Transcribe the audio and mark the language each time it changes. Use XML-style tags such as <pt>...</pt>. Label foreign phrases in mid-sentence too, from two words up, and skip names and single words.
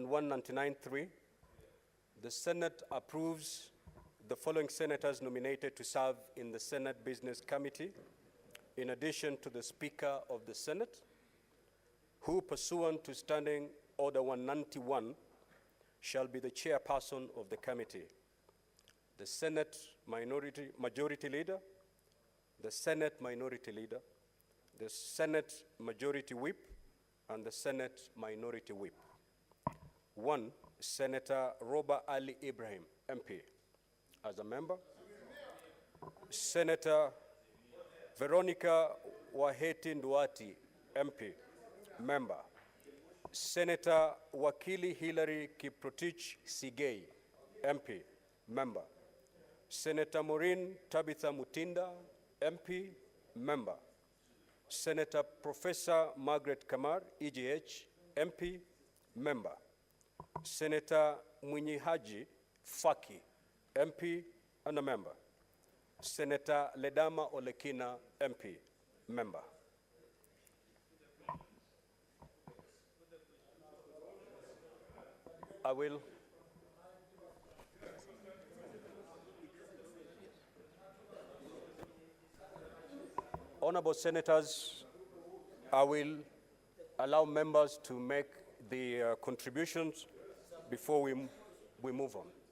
<en>199.3, the Senate approves the following senators nominated to serve in the Senate Business Committee, in addition to the Speaker of the Senate, who, pursuant to Standing Order 191, shall be the chairperson of the committee: the Senate Majority Leader, the Senate Minority Leader, the Senate Majority Whip, and the Senate Minority Whip. 1, Senator Roba Ali Ibrahim, MP, as a member. Senator Veronica Waheti Nduati, MP, member. Senator Wakili Hilary Kiprotich Sigei, MP, member. Senator Maureen Tabitha Mutinda, MP, member. Senator Professor Margaret Kamar, EGH, MP, member. Senator Mwinyi Haji Faki, MP, and a member. Senator Ledama Olekina, MP, member. I will. Honorable Senators, I will allow members to make the contributions before we move on.</en>